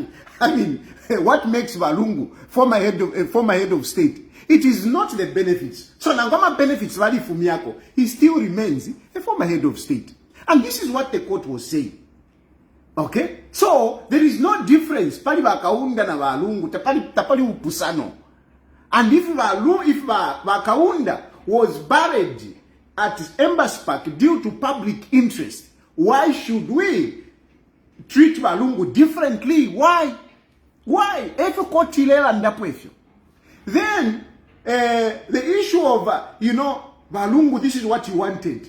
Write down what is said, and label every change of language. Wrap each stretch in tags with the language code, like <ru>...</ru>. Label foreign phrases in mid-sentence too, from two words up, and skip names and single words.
<en>I mean, what makes Valungu former head of state? It is not the benefits.</en> <bem>So Nangama benefits Vali Fumiako. He still remains a former head of state.</bem> <en>And this is what the court was saying. Okay? So there is no difference.</en> <bem>Pali Wakaunda na Valungu, tapali upusano.</bem> <en>And if Wakaunda was buried at Embassy Park due to public interest, why should we treat Valungu differently? Why? Why? Then the issue of Valungu, this is what you wanted.</en>